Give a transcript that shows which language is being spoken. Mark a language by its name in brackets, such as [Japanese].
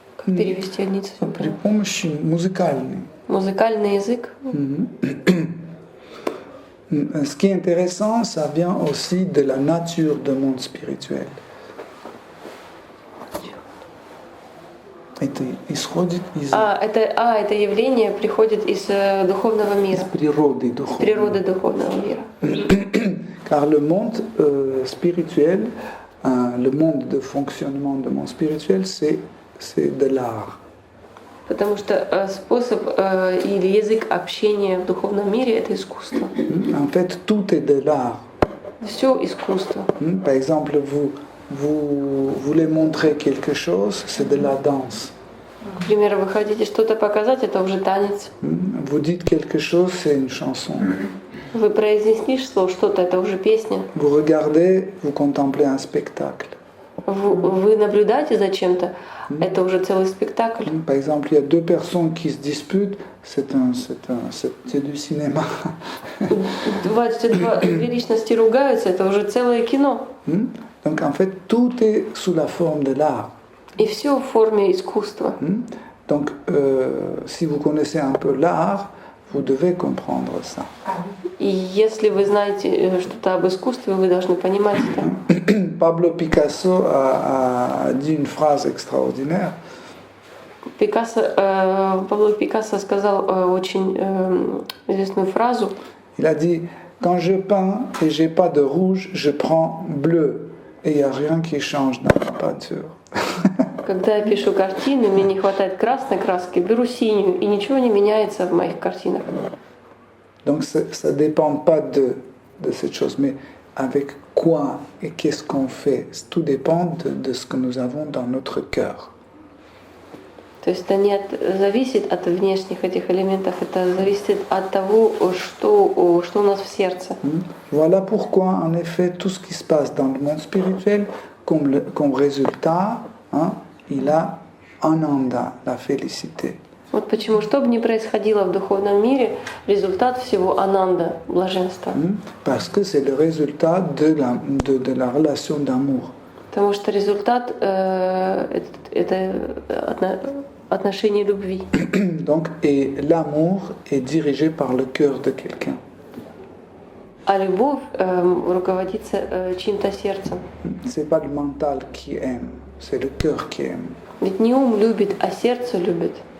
[Russian] Как перевести одни цифры? При помощи музыкальной. Музыкальный язык. [French] Ce qui est intéressant, ça vient aussi de la nature du monde spirituel. [Russian] Это исходит из это явление приходит из духовного мира. Из природы духовного мира. [French] Car le monde spirituel, le monde de fonctionnement du monde spirituel, c'est de l'art. [Russian] Потому что способ или язык общения в духовном мире — это искусство. [French] En fait, tout est de l'art. [Russian] Все искусство. [French] Par exemple, vous voulez montrer quelque chose, c'est de la danse. [Russian] К примеру, вы хотите что-то показать, это уже танец. [French] Vous dites quelque chose, c'est une chanson. [Russian] Вы произнесли что-то, это уже песня. [French] Vous regardez, vous contemplez un spectacle. [Russian] Вы наблюдаете за чем-то, это уже целый спектакль. [French] Par exemple, il y a deux personnes qui se disputent, c'est du cinéma. [Russian] Две личности ругаются, это уже целое кино. [French] Donc en fait, tout est sous la forme de l'art. [Russian] И все в форме искусства. [French] Donc, si vous connaissez un peu l'art, vous devez comprendre ça. [Russian] И если вы знаете что-то об искусстве, вы должны понимать это. [French] Pablo Picasso a dit une phrase extraordinaire. [Russian] Пабло Пикассо сказал очень известную фразу. [French] Il a dit, quand je peins et j'ai pas de rouge, je prends bleu et il y a rien qui change dans ma peinture. [Russian] Когда я пишу картины, мне не хватает красной краски, беру синюю, и ничего не меняется в моих картинах. [French] Donc ça dépend pas de cette chose, mais avec quoi et qu'est-ce qu'on fait. Tout dépend de ce que nous avons dans notre cœur. [Russian] То есть это не зависит от внешних этих элементов, это зависит от того, что у нас в сердце. [French] Voilà pourquoi, en effet, tout ce qui se passe dans le monde spirituel, comme résultat, il a ananda, la félicité. [Russian] Вот почему, что бы ни происходило в духовном мире, результат всего ананда, блаженства. [French] Parce que c'est le résultat de la relation d'amour. [Russian] Потому что результат это отношение любви. [French] Donc, et l'amour est dirigé par le cœur de quelqu'un. [Russian] А любовь руководится чьим-то сердцем. [French] C'est pas le mental qui aime, c'est le cœur qui aime. [Russian] Ведь не ум любит, а сердце любит.